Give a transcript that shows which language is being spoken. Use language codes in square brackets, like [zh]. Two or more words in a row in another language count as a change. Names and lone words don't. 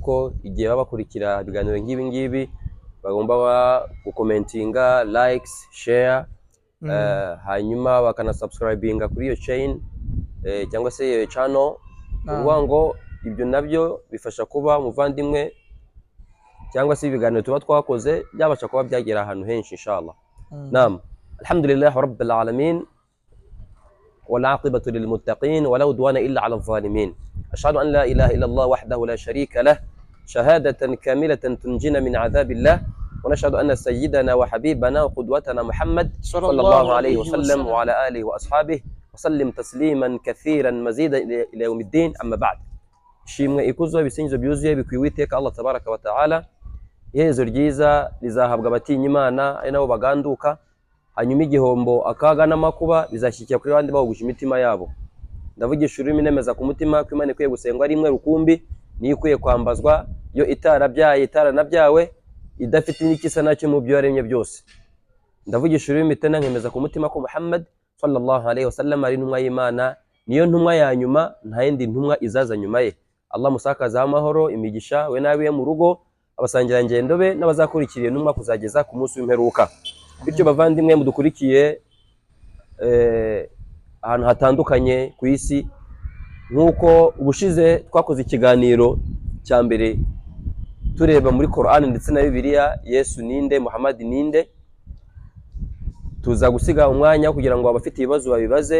[rw] ko igihe babakurikira ibiganiro nk'ibi ngibi bagomba gukomentinga, [en] likes, share, [rw] hanyuma bakana subscribinga kuri iyo chain cyangwa se iyo channel, kuvuga ngo ibyo nabyo bifasha kuba muvandimwe cyangwa se ibiganiro tuba twakoze byabasha kuba byagera ahantu henshi inshallah. [ar] نعم الحمد لله رب العالمين والعاقبة للمتقين ولا عدوان إلا على الظالمين. أشهد أن لا إله إلا الله وحده لا شريك له شهادة كاملة تنجينا من عذاب الله ونشهد أن سيدنا وحبيبنا وقدوتنا محمد صلى الله عليه وسلم وعلى آله وأصحابه وسلم تسليما كثيرا مزيدا إلى يوم الدين. أما بعد, [rw] shimwe ikuzo bisingizo byuzuye bikwiwiteka [ar] الله تبارك وتعالى, [rw] iherezo ryiza rizahabwa abatinya Imana ari nabo baganduka, hanyuma igihombo akaga n'amakuba bizashyikira kuri bandi bahuguje imitima yabo. Ndavugisha ururimi nemeza ku mutima ko Imana ikwiye gusengwa ari imwe rukumbi, niyo ikwiye kwambazwa, yo itarabyaye itaranabyawe, idafite n'ikisa nacyo mu byo yaremye byose. Ndavugisha ururimi tena nkemeza ku mutima ko Muhammad [ar] صلى الله عليه وسلم [rw] ari intumwa y'Imana, niyo ntumwa ya nyuma, nta yindi ntumwa izaza nyuma ye. Allah musakaza amahoro imigisha we nabiye mu rugo, abasangira ngendo be n'abazakurikiriye ntumwa kuzageza ku munsi w'imperuka. Bityo bavandimwe mudukurikiye ahantu hatandukanye ku isi, nk'uko ubushize twakoze ikiganiro cya mbere tureba muri Qur'an ndetse na Bibiliya Yesu ninde, Muhammad ninde, tuza gusiga umwanya kugira ngo abafite ibibazo babibaze.